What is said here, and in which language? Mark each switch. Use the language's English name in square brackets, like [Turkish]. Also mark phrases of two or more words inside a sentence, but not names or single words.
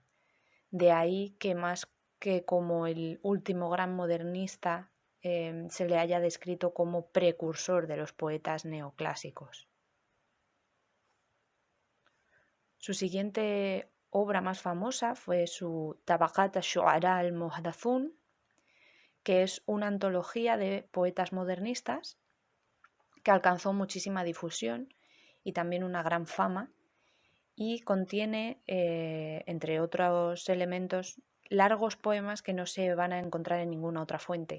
[Spanish] De ahí que más que como el último gran modernista se le haya descrito como precursor de los poetas neoclásicos. Su siguiente obra más famosa fue su Tabaqat ash-Shu'ara al-Muhdathun, que es una antología de poetas modernistas que alcanzó muchísima difusión y también una gran fama, y contiene, entre otros elementos, largos poemas que no se van a encontrar en ninguna otra fuente.